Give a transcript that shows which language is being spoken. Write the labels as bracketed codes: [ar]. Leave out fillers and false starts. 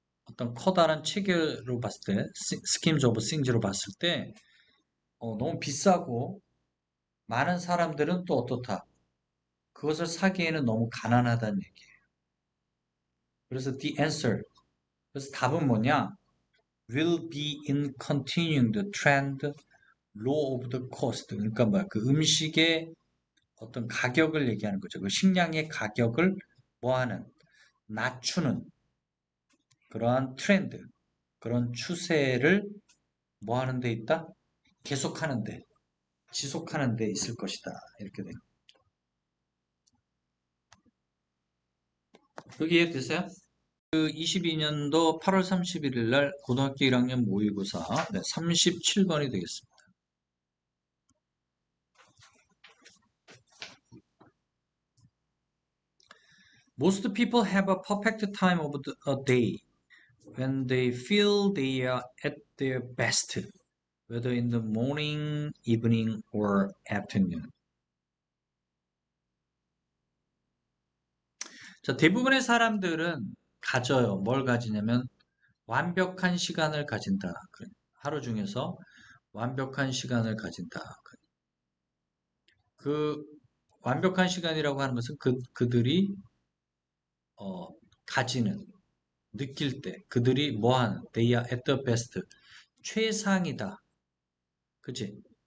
[ko] 어떤 커다란 체계로 봤을 때, [en] schemes of things [ko] 로 봤을 때 너무 비싸고 많은 사람들은 또 어떻다? 그것을 사기에는 너무 가난하다는 얘기예요. 그래서 [en] the answer, [ko] 그래서 답은 뭐냐? [en] will be in continuing the trend low of the cost. [ko] 그러니까 뭐야? 그 음식의 어떤 가격을 얘기하는 거죠. 그 식량의 가격을 뭐하는? 낮추는 그러한 트렌드, 그런 추세를 뭐하는 데 있다? 계속하는 데, 지속하는 데 있을 것이다. 이렇게 돼요. 여기 이해되세요? 그 22년도 8월 31일 날 고등학교 1학년 모의고사 37번이 되겠습니다. [en] Most people have a perfect time of a day when they feel they are at their best, whether in the morning, evening, or afternoon. [ko] 자, 대부분의 사람들은 가져요. 뭘 가지냐면 완벽한 시간을 가진다. 하루 중에서 완벽한 시간을 가진다. 그 완벽한 시간이라고 하는 것은 그들이 어, 가지는 느낄 때 그들이 뭐하는 [en] they are at the best [ko] 최상이다. 그치?